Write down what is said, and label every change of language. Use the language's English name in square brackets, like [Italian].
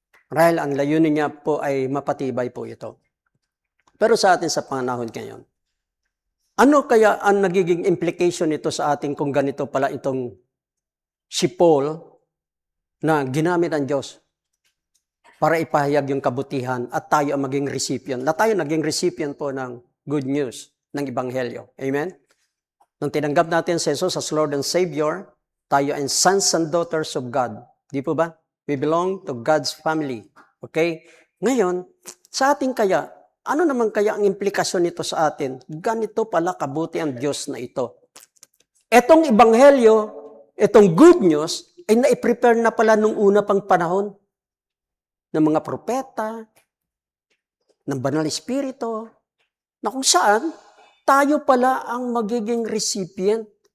[Filipino] Dahil ang layunin niya po ay mapatibay po ito. Pero sa atin sa panahon ngayon, ano kaya ang nagiging implication nito sa atin kung ganito pala itong si Paul na ginamit ng Diyos para ipahayag yung kabutihan at tayo ang maging recipient. Na tayo naging recipient po ng good news ng Ebanghelyo. Amen? Nung tinanggap natin si Jesus [English] as Lord and Savior, [Filipino] tayo ay [English] sons and daughters of God. [Filipino] Di po ba? [English] We belong to God's family. Okay? [Filipino] Ngayon, sa atin kaya, ano naman kaya ang implikasyon nito sa atin? Ganito pala kabuti ang Diyos na ito. Etong Ebanghelyo, etong good news, ay naiprepare na pala nung una pang panahon ng mga propeta, ng banal espiritu, na kung saan, tayo pala ang magiging recipient.